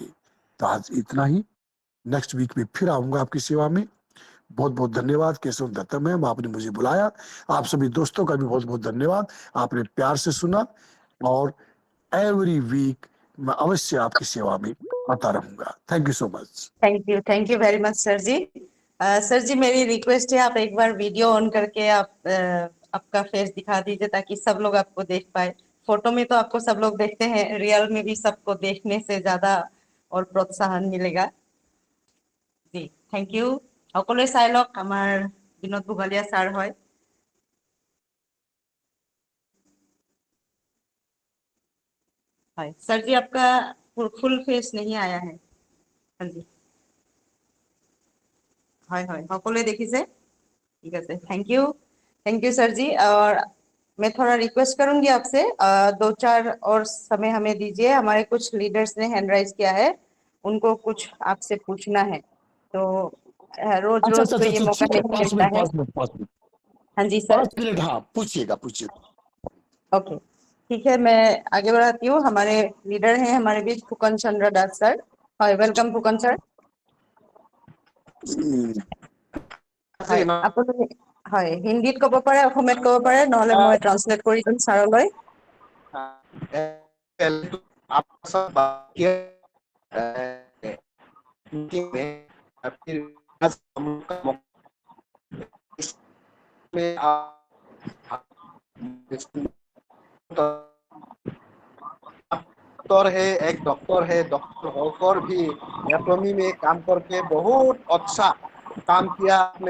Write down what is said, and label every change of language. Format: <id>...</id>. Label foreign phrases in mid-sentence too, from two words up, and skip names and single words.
<hi>तो आज इतना ही।</hi> <en>next week</en> <hi>में फिर आऊंगा आपकी सेवा में। बहुत बहुत धन्यवाद केशव दत्ता मैम, आपने मुझे बुलाया। आप सभी दोस्तों का भी बहुत बहुत धन्यवाद, आपने प्यार से सुना। और</hi> <en>every week</en> <hi>मैं अवश्य आपकी सेवा में आता रहूंगा।</hi> <en>Thank you so much. thank you very much सर जी।</en> <hi>सर जी, मेरी रिक्वेस्ट है, आप एक बार</hi> <en>video on</en> <hi>करके आप आपका फेस दिखा दीजिए ताकि सब लोग आपको देख पाए। फोटो में तो आपको सब लोग देखते हैं, रियल में भी सबको देखने से ज्यादा और प्रोत्साहन मिलेगा। जी</hi> <en>thank you.</en> <as>সকলে চাই লওক, আমাৰ বিনোদ বুগালিয়া ছাৰ হয়।</as> <hi>सर जी, आपका फुल फेस नहीं आया है। हाँ जी,</hi> <as>সকলে দেখিছে?</as> <hi>ठीक है,</hi> <en>thank you</en> <hi>सर जी। और मैं थोड़ा रिक्वेस्ट करूंगी आपसे, 2-4 और समय हमें दीजिए। हमारे कुछ लीडर्स ने</hi> <en>hand raise</en> <hi>किया है, उनको कुछ आपसे पूछना है, तो रोज अच्छा रोज अच्छा तो अच्छा ये अच्छा, मौका ठीक है, नहीं 5 मिलता मिनट है। 5 मिनट 5 मिनट हाँ जी सर। 5 मिनट, हाँ पूछिएगा पूछिए। ओके, ठीक है, मैं आगे बढ़ाती हूँ। हमारे लीडर हैं हमारे बीच फुकन चंद्र दास सर।</hi> <en>Hi, welcome फुकन सर।</en> <as>হয়, আপুনি হয় হিন্দীত ক'ব পাৰে, অসমীয়াত ক'ব পাৰে, নহলে মই ট্ৰান্সলেট কৰি দিম ছাৰলৈ।</as> <hi>आपके साथ बात किया मीटिंग में फिर आज हम लोग का इसमें डॉक्टर है, एक डॉक्टर है, डॉक्टर होकर भी एटॉमी में काम करके बहुत अच्छा काम किया आपने।</hi>